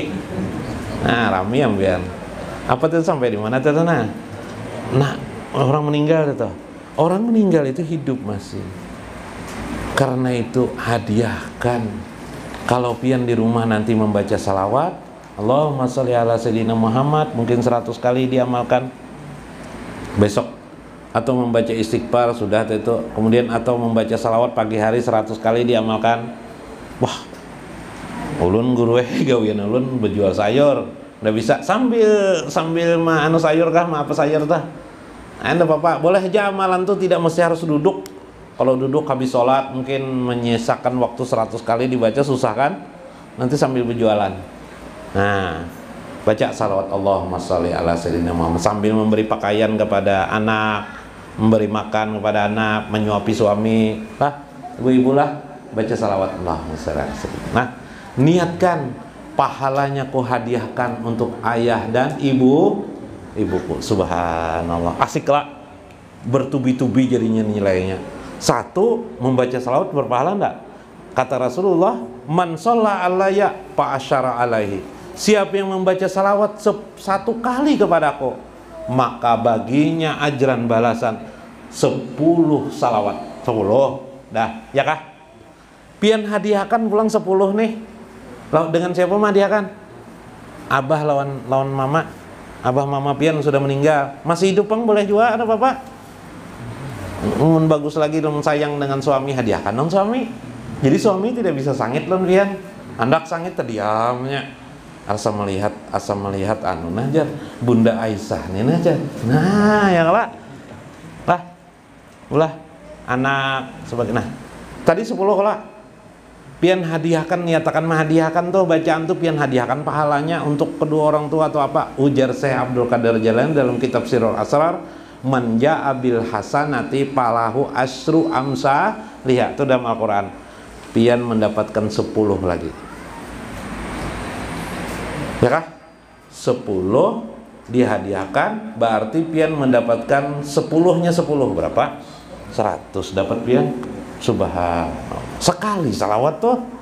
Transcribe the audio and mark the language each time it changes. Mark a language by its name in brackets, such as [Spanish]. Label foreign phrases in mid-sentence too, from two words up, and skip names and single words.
[Banjar] Nah rame yang pian apa tuh sampai di mana tuh? [Indonesian] Nah orang meninggal itu, orang meninggal itu hidup masih. Karena itu hadiahkan. Kalau pian di rumah nanti membaca salawat, [Arabic] اللهم صل على سيدنا محمد, [Indonesian] mungkin 100 kali diamalkan besok, atau membaca istighfar sudah itu, kemudian atau membaca salawat pagi hari 100 kali diamalkan. [Banjar] Wah, ulun guru gawian ulun berjual sayur, udah bisa sambil mah anu sayur kah, mah apa sayur tah? [Indonesian] Anda Bapak, boleh aja amalan tuh tidak mesti harus duduk. Kalau duduk habis sholat mungkin menyisakan waktu 100 kali dibaca susah kan? Nanti sambil berjualan. Nah, baca salawat [Arabic] اللهم صل على سيدنا محمد [Indonesian] sambil memberi pakaian kepada anak, memberi makan kepada anak, menyuapi suami. Lah, ibu-ibu lah baca salawat [Arabic] اللهم صل على سيدنا. [Indonesian] Nah, niatkan pahalanya ku hadiahkan untuk ayah dan ibuku. Subhanallah. Asiklah, bertubi-tubi jadinya nilainya. Satu, membaca salawat berpahala enggak? Kata Rasulullah, [Arabic] من صلى علي فعشرا عليه, [Indonesian] siapa yang membaca salawat 1 kali kepadaku, maka baginya ajran balasan 10 salawat. [Banjar] 10 dah, ya kah? Pian hadiahkan pulang 10 nih. Dengan siapa mah hadiahkan? Abah lawan mama. abah mama pian sudah meninggal, masih hidup pang boleh juga ada bapak. [Indonesian] Bagus lagi dong sayang dengan suami, hadiahkan dong suami. [Banjar] Jadi suami tidak bisa sangit loh pian. Andak sangit terdiamnya. Asa melihat anu najar Bunda Aisyah nih najar. Nah, ya lah. Ulah anak sebagai nah. [Indonesian] Tadi 10 lah. Pian hadiahkan, niatakan menghadiahkan tuh bacaan tuh pian hadiahkan pahalanya untuk kedua orang tua atau apa. Ujar Syekh Abdul Qadir Jailani dalam kitab Sirrul Asrar, [Arabic] من جاء بالحسنة فله عشر أمثالها. [Indonesian] Lihat tuh dalam Al-Qur'an. Pian mendapatkan 10 lagi. Ya kah? 10 dihadiahkan berarti pian mendapatkan 10-nya 10 berapa? 100 dapat pian. Subhanallah. Sekali salawat tuh.